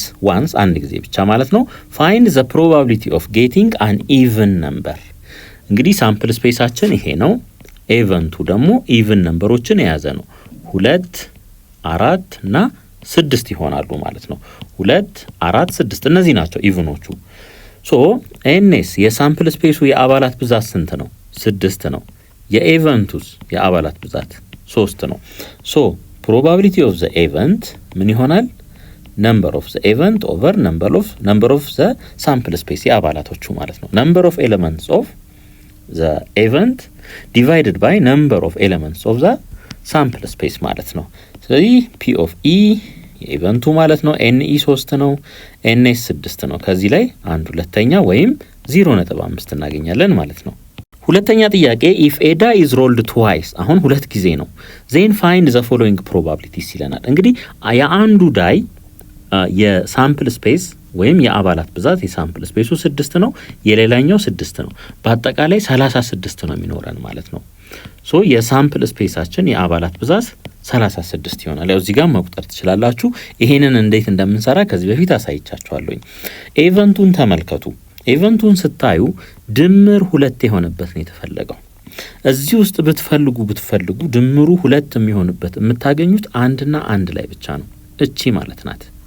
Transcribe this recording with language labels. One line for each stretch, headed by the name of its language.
Amharic: once አንድ ጊዜ ብቻ ማለት ነው
English: find the probability of getting an even number።
Amharic: እንግዲህ ሳምፕል ስፔሳችን ይሄ ነው። ኢቨንቱ ደግሞ ኢቭን ነምበሮችን የያዘ ነው። 2 4 እና 6 ይሆናሉ ማለት ነው። 2 4 6 እነዚህ ናቸው ኢቭኖቹ። ሶ ኤንኤስ የሳምፕል ስፔሱ የአባላት ብዛት ስንት ነው? 6 ነው። የኢቨንቱስ የአባላት ብዛት 3 ነው። ሶ
English: probability of the event
Amharic: ምን ይሆናል?
English: number of the event over number of the sample space
Amharic: የአባላቶቹ ማለት ነው።
English: number of elements of the event divided by number of elements of the sample space
Amharic: ማለት ነው። ስለዚህ
English: p of e
Amharic: የኢቨንቱ ማለት ነው ኤን ኢ 3 ነው፣ ኤን ኤስ 6 ነው። ከዚህ ላይ 1/2 ወይም 0.5 እናገኛለን ማለት ነው። ሁለተኛ ጥያቄ
English: if a die is rolled twice
Amharic: አሁን 2 ጊዜ ነው
English: then find the following probabilities
Amharic: ይለናል። እንግዲህ የአንዱ ዳይ የሳምፕል ስፔስ ወይም የአባላት ብዛት የሳምፕል ስፔሱ 6 ነው፣ የሌላኛው 6 ነው። በአጠቃላይ 36 ነው የሚኖረን ማለት ነው። ሶ የሳምፕል ስፔሳችን የአባላት ብዛት 36 ይሆናል። ያው እዚህ ጋር መቁጠር ትችላላችሁ። ይሄንን እንዴት እንደምንሰራ ከዚህ በፊት አሳይቻችኋለሁ። ኢቨንቱን ተመልከቱ። ኢቨንቱን ስታዩ ድምር 2 የሆነበት ነው የተፈለገው። እዚህ ውስጥ ብትፈልጉ ድምሩ 2 የሚሆንበት የምታገኙት አንድና አንድ ላይ ብቻ ነው። እቺ ማለት ናት።